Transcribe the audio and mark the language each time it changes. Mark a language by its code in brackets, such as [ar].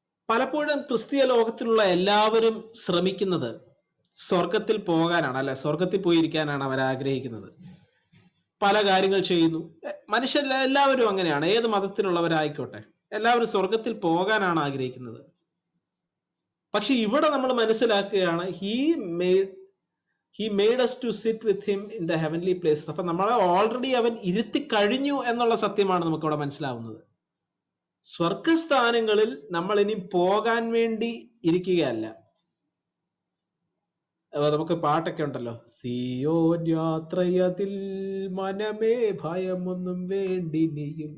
[ml] പലപ്പോഴും ക്രിസ്തീയ ലോകത്തിലുള്ള എല്ലാവരും ശ്രമിക്കുന്നത് സ്വർഗത്തിൽ പോകാനാണ്, അല്ലെ, സ്വർഗത്തിൽ പോയിരിക്കാനാണ് അവർ ആഗ്രഹിക്കുന്നത്. പല കാര്യങ്ങൾ ചെയ്യുന്നു. എല്ലാവരും അങ്ങനെയാണ്, ഏത് മതത്തിലുള്ളവരായിക്കോട്ടെ, എല്ലാവരും സ്വർഗത്തിൽ പോകാനാണ് ആഗ്രഹിക്കുന്നത്. പക്ഷെ ഇവിടെ നമ്മൾ മനസ്സിലാക്കുകയാണ്, [en] He made us to sit with him in the heavenly places. [ml] അപ്പൊ നമ്മളെ ഓൾറെഡി അവൻ ഇരുത്തി കഴിഞ്ഞു എന്നുള്ള സത്യമാണ് നമുക്ക് ഇവിടെ മനസ്സിലാവുന്നത്. സ്വർഗസ്ഥാനങ്ങളിൽ നമ്മൾ ഇനി പോകാൻ വേണ്ടി ഇരിക്കുകയല്ല. നമുക്ക് പാട്ടൊക്കെ ഉണ്ടല്ലോ, സിയോൻ യാത്രയതിൽ മനമേ ഭയമൊന്നും വേണ്ടിനിയും.